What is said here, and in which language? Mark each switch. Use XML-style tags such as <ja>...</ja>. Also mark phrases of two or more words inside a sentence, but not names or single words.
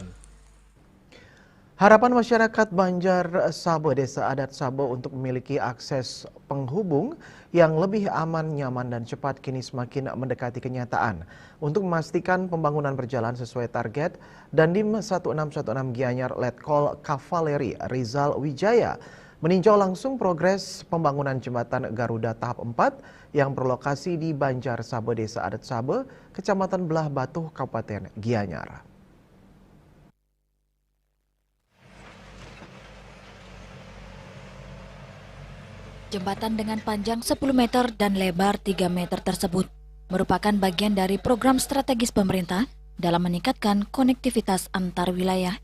<id>Harapan masyarakat Banjar Sabo, Desa Adat Sabo untuk memiliki akses penghubung yang lebih aman, nyaman, dan cepat kini semakin mendekati kenyataan. Untuk memastikan pembangunan berjalan sesuai target, Dandim 1616 Gianyar Letkol Kavaleri Rizal Wijaya meninjau langsung progres pembangunan jembatan Garuda tahap 4 yang berlokasi di Banjar Sabo, Desa Adat Sabo, Kecamatan Belah Batu, Kabupaten Gianyar. Jembatan dengan panjang 10 meter dan lebar 3 meter tersebut merupakan bagian dari program strategis pemerintah dalam meningkatkan konektivitas antar wilayah.</id>